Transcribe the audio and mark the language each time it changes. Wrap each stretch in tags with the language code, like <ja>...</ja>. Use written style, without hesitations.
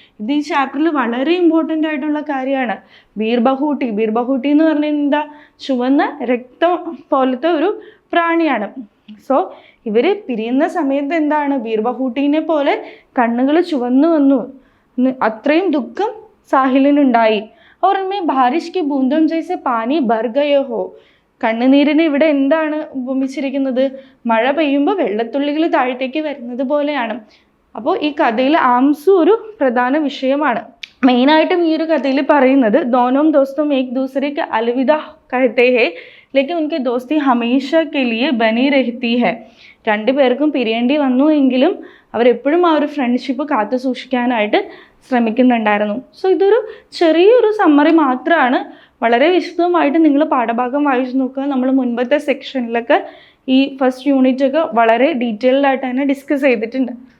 <ml>ഇത് ഈ ചാപ്റ്ററിൽ വളരെ ഇമ്പോർട്ടൻ്റ് ആയിട്ടുള്ള കാര്യമാണ്. ബീർ ബഹൂട്ടി. ബീർ ബഹൂട്ടി എന്ന് പറഞ്ഞാൽ എന്താ? ചുവന്ന രക്തം പോലത്തെ ഒരു പ്രാണിയാണ്. സോ ഇവർ പിരിയുന്ന സമയത്ത് എന്താണ്? ബീർ ബഹൂട്ടീനെ പോലെ കണ്ണുകൾ ചുവന്നു വന്നു. അത്രയും ദുഃഖം സാഹിലിനുണ്ടായി.</ml> <hi>और उनमें बारिश की बूंदों जैसे पानी भर गए हो.</hi> <ml>കണ്ണുനീരിന് ഇവിടെ എന്താണ് ഉപമിച്ചിരിക്കുന്നത്? മഴ പെയ്യുമ്പോൾ വെള്ളത്തുള്ളികൾ താഴത്തേക്ക് വരുന്നത് പോലെയാണ്. അപ്പോൾ ഈ കഥയിൽ ആംസു ഒരു പ്രധാന വിഷയമാണ്. മെയിനായിട്ടും ഈ ഒരു കഥയിൽ പറയുന്നത്</ml> <hi>दोनों दोस्तों एक दूसरे के अलविदा कहते हैं लेकिन उनकी दोस्ती हमेशा के लिए बनी रहती है.</hi> <ml>രണ്ടുപേർക്കും പിരിയേണ്ടി വന്നു എങ്കിലും അവരെപ്പോഴും ആ ഒരു ഫ്രണ്ട്ഷിപ്പ് കാത്തു സൂക്ഷിക്കാനായിട്ട് ശ്രമിക്കുന്നുണ്ടായിരുന്നു. സോ ഇതൊരു ചെറിയൊരു സമ്മറി മാത്രമാണ്. വളരെ വിശദമായിട്ട് നിങ്ങൾ പാഠഭാഗം വായിച്ചു നോക്കുക. നമ്മൾ മുൻപത്തെ സെക്ഷനിലൊക്കെ ഈ ഫസ്റ്റ് യൂണിറ്റ് ഒക്കെ വളരെ ഡീറ്റെയിൽഡ് ആയിട്ട് തന്നെ ഡിസ്കസ് ചെയ്തിട്ടുണ്ട്.</ml>